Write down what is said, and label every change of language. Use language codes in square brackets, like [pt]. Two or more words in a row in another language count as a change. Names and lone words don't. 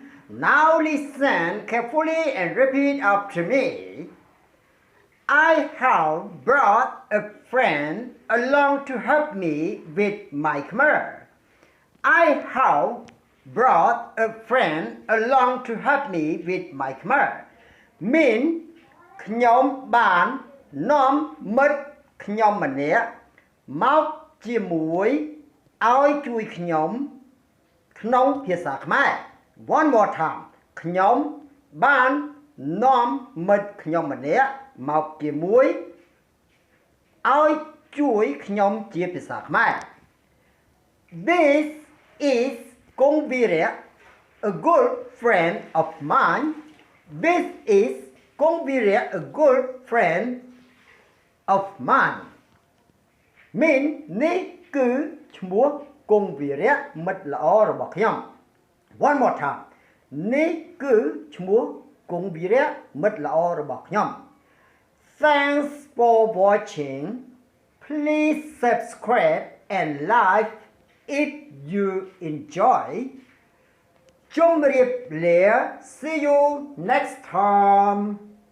[en] Now listen carefully and repeat after me. I have brought a friend along to help me with my Khmer. I have brought a friend along to help me with my Khmer. [km] Mean ខ្ញុំបាននាំមិត្តខ្ញុំម្នាក់មកជាមួយឲ្យជួយខ្ញុំក្នុងភាសាខ្មែរ [en] One more time [km] ខ្ញុំបាននាំមិត្តខ្ញុំម្នាក់មកជាមួយឲ្យជួយខ្ញុំជាភាសាខ្មែរ [en] This is គង្វីរៈ a good friend of mine. This is គង្វីរៈ a good friend of mine. [km] Mean នេះគឺឈ្មោះគង្វីរៈមិត្តល្អរបស់ខ្ញុំ [en] One more time [km] នេះគឺឈ្មោះគង្វីរៈមិត្តល្អរបស់ខ្ញុំ [en] Thanks for watching. Please subscribe and like if you enjoy. ជម្រាបលា See you next time.